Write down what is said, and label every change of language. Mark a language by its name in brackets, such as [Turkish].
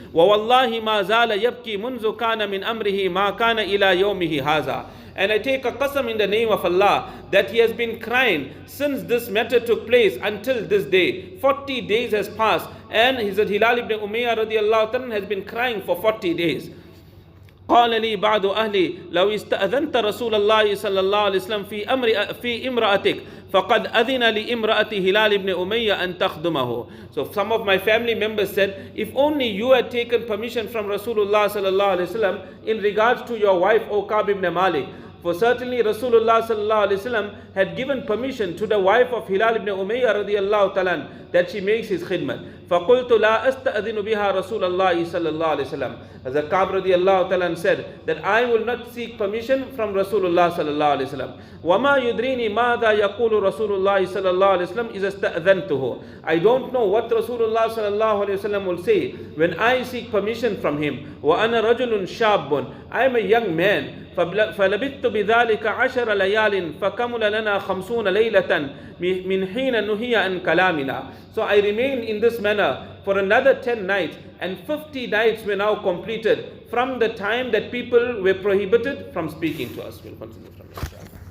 [Arabic] وَوَاللَّهِ مَا زَالَ يَبْكِي مُنْزُ كَانَ مِنْ أَمْرِهِ مَا كَانَ إِلَى يَوْمِهِ هَذَا. [English] And I take a qasam in the name of Allah that he has been crying since this matter took place until this day. 40 days has passed, and Hazrat Hilal ibn Umayyah radiallahu ta'ala has been crying for 40 days. [Arabic] قال لي بعض أهلي لو استأذنت رسول الله صلى الله عليه وسلم في امرأتك فقد أذن لامرأة هلال ibn Umayyah أن تخدمه. [English] So some of my family members said, if only you had taken permission from Rasulullah sallallahu alaihi wasallam in regards to your wife, O Ka'b ibn Malik. For certainly Rasulullah sallallahu alaihi wasallam had given permission to the wife of Hilal ibn Umayyah radiallahu ta'ala that she makes his khidmat. [Arabic] فَقُلْتُ لَا أَسْتَأْذِنُ بِهَا رَسُولَ اللَّهِ صَلَّى اللَّهُ عَلَيْهِ وسلم. [English] As the Ka'b radiallahu ta'ala said that I will not seek permission from Rasulullah sallallahu alaihi wasallam. [Arabic] وَمَا يُدْرِينِي مَاذَا يَقُولُ رَسُولُ اللَّهِ صَلَّى اللَّهُ عَلَيْهِ وسلم إِذَا اسْتَأْذَنْتُهُ. [English] I don't know what Rasulullah sallallahu alaihi wasallam will say when I seek permission from him. [Arabic] وَأَنَا رَجُلٌ شَابٌ. [English] I am a young man. [Arabic] فلبثت بذلك 10 ليال فكمل لنا 50 ليلة من حين نهي عن كلامنا. [English] So I remained in this manner for another 10 nights, and 50 nights were now completed from the time that people were prohibited from speaking to us. We'll continue from there.